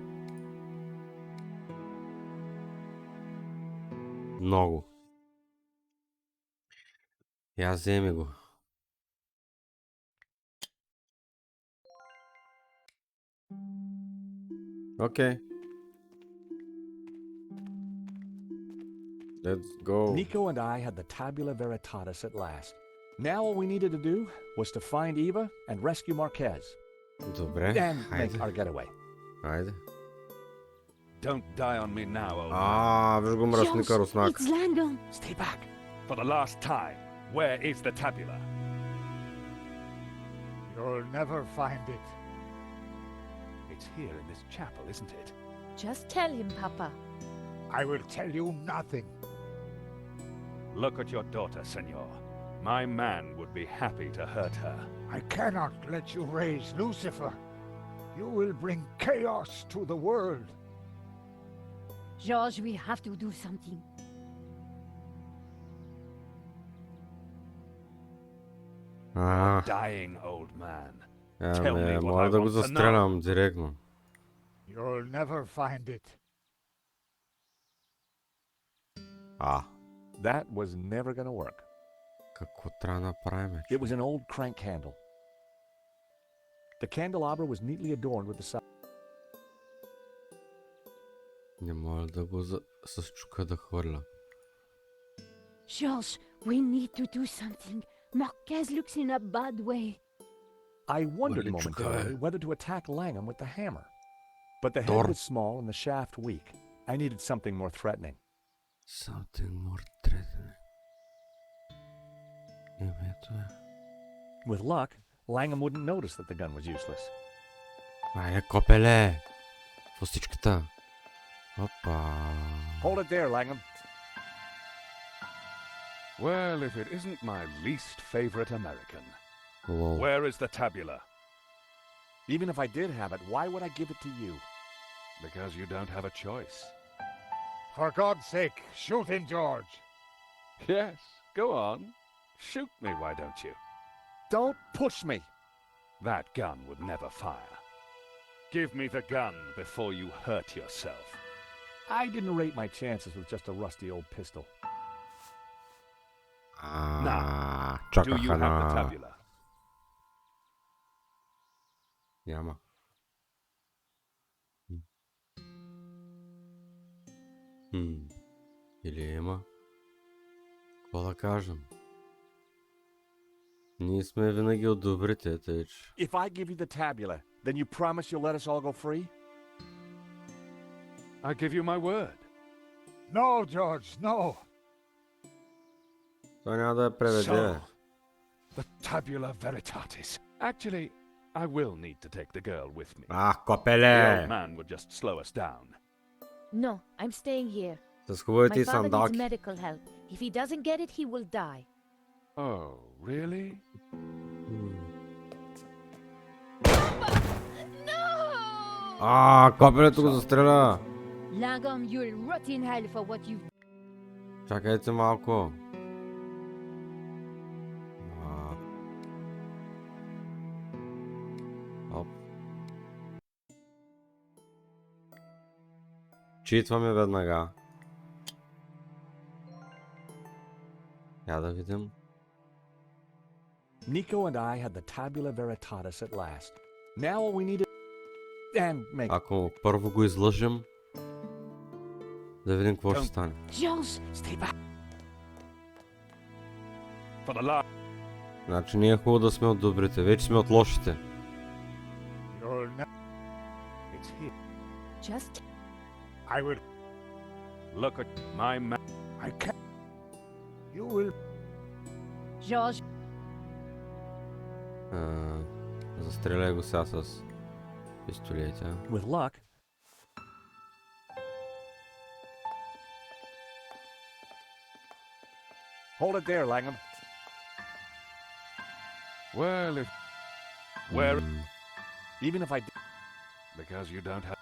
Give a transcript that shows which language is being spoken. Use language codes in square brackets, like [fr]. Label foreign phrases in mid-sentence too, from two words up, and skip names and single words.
[bg] Много. Я вземи го. Окей. [en] Let's go. Nico and I had the tabula veritatis at last. Now all we needed to do was to find Eva and rescue Marquez. [bg] Добре, [en] And make [bg] хайде. [en] our getaway. [bg] Айде. [en] Don't die on me now, old man. [bg] Виж го мръсника руснак. [en] It's Langdon. Stay back. For the last time, where is the tabula? You'll never find it. It's here in this chapel, isn't it? Just tell him, Papa. I will tell you nothing. Look at your daughter, senor. My man would be happy to hurt her. I cannot let you raise Lucifer. You will bring chaos to the world. George, we have to do something. Dying old man. [bg] Мога да го застрелям директно. [en] You'll never find it. That was never going to work. [bg] Какво трябва да направим? [en] It was an old crank candle. The candelabra was neatly adorned with the sign. [bg] Не мога да го с чука да хвърля. [en] George, we need to do something. Marquez looks in a bad way. I wondered Well, momentarily whether to attack Langham with the hammer. But the head Door. was small and the shaft weak. I needed something more threatening. Something more threatening. [bg] Ето е. [en] With luck, Langham wouldn't notice that the gun was useless. [bg] Айде, копеле! Фостичката. Опа. [en] Hold it there, Langham. Well, if it isn't my least favorite American. [bg] Лол. [en] Where is the tabula? Even if I did have it, why would I give it to you? Because you don't have a choice. For God's sake, shoot him, George. Yes, go on. Shoot me, why don't you? Don't push me. That gun would never fire. Give me the gun before you hurt yourself. I didn't rate my chances with just a rusty old pistol. Do you have the tabula? [bg] Няма. Или има. Какво да кажем? Ние сме винаги от добрите, тъй че... [en] If I give you the tabula, then you promise you'll let us all go free? I give you my word. No, George, no. [bg] Той няма да я преведе. [en] So, the tabula veritatis. Actually, I will need to take the girl with me. The [bg] Копеле! [en] old man would just slow us down. No, I'm staying here. [bg] С хубавите [en] My [bg] и [en] father needs [bg] сандалки. [en] medical help. If he doesn't get it, he will die. Oh, really? No! [bg] Копелето го застреля! [en] Langdon, you'll rot in hell for what you've... [bg] Чакайте малко. Оп. Читваме веднага. Я да видим. [en] Nico and I had the tabula veritatis at last. Now all we needed... And make... [bg] Ако първо го излъжем, да видим какво ще стане. [en] George, Stay back. For the last... [bg] Значи ние е хубаво да сме от добрите, вече сме от лошите. [en] You'll never... It's here. Just I will... Look at my man. I can't... You will... George, [bg] Застреляй го сега с пистолета. [en] With luck. Hold it there, Langham. Well, if... Where... Even if I did. Because you don't have...